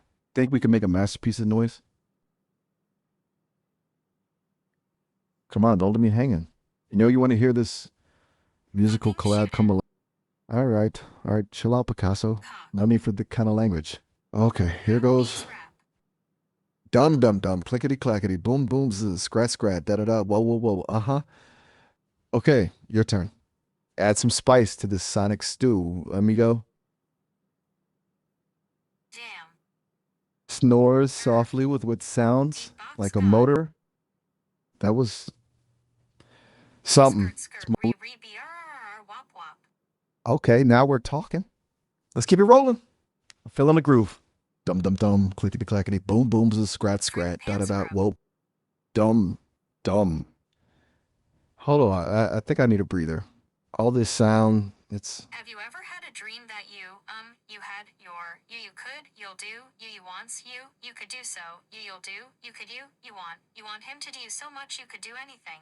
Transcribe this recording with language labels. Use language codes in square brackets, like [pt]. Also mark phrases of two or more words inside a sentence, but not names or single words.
[en] Think we can make a masterpiece of noise? Come on, don't let me hanging. You know you want to hear this musical collab come alive. All right, chill out, Picasso. No need for the kind of language. Okay, here goes. Dum dum dum, clickety clackety, boom boom, zzz, scrat scrat, da da da, whoa whoa whoa, Okay, your turn. Add some spice to this sonic stew, amigo. Snores softly with what sounds like a motor. That was something. Okay, now we're talking. Let's keep it rolling. I'm feeling the groove. Dum dum dum, clickety clackety, boom boom, zzz, scrat scrat, da da da, whoa. Dum dum. Hold on, I think I need a breather. All this sound, it's... Have you ever had a dream that you had your, you could, you'll do, you wants, you could do so, you'll do, you could you want him to do so much you could do anything.